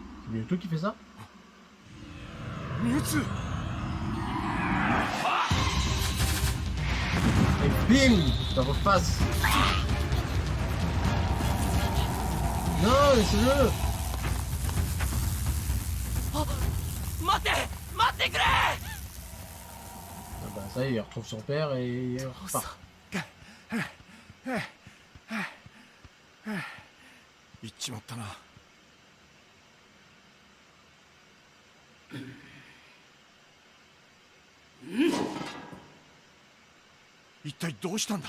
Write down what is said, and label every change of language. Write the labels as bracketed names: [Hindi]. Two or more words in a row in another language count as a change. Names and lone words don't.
[French] Mewtwo qui fait ça? [Japanese] ミュウツー [French] Et bim! Dans vos faces! Non, laissez-le! [Japanese] 待て待ってくれ [French] Ah bah ça y est, il retrouve son père et il repart. [Japanese] 行っちまったな。一体どうしたんだ。